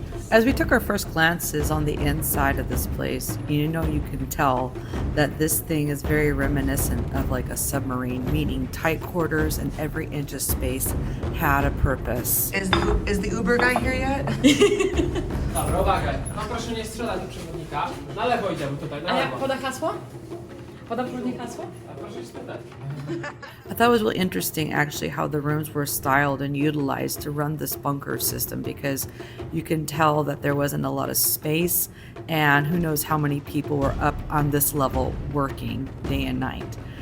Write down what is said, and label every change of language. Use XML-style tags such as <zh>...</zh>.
<en>As we took our first glances on the inside of this place, you can tell that this thing is very reminiscent of like a submarine, meaning tight quarters and every inch of space had a purpose. Is the Uber guy here yet?</en> <pl>Dobra, uwaga. No proszę nie strzelać do przewodnika. Na lewo idziemy tutaj, na lewo. poda hasło? Poda przewodnik hasło? A proszę spytać.</pl> <en>I thought it was really interesting actually how the rooms were styled and utilized to run this bunker system, because you can tell that there wasn't a lot of space, and who knows how many people were up on this level working day and night.</en>